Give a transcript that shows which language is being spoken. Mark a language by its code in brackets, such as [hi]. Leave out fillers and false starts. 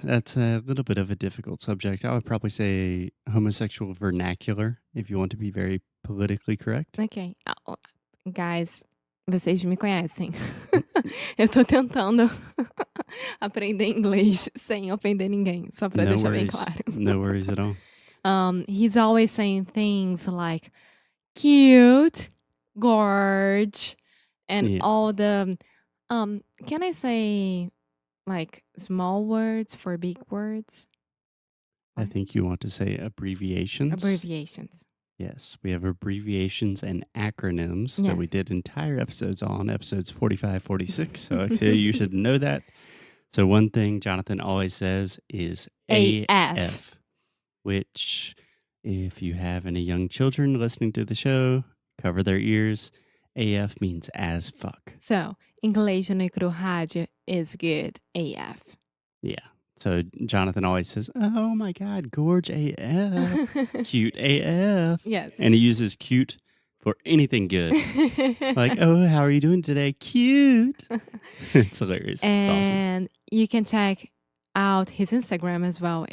[en] that's a little bit of a difficult subject. I would probably say homosexual vernacular if you want to be very politically correct. [pt] Ok. Guys, vocês me conhecem. Eu tô tentando aprender inglês sem ofender ninguém, só pra [en] No [pt] deixar bem [en] worries. [pt] claro. [en] No worries at all. He's always saying things like cute, gorge, and Yeah. all the can I say like small words for big words? I think you want to say abbreviations. Abbreviations. Yes, we have abbreviations and acronyms that we Yes. did entire episodes on, episodes 45, 46. So, Alexia, you should know that. So, one thing Jonathan always says is AF, which, if you have any young children listening to the show, cover their ears. AF means as fuck. So, inglês no micro rádio is good AF. Yeah. So, Jonathan always says, "Oh my God, gorge AF, cute AF." Yes. And he uses cute for anything good. Like, "Oh, how are you doing today? Cute." It's hilarious. It's awesome. And you can check out his Instagram as well.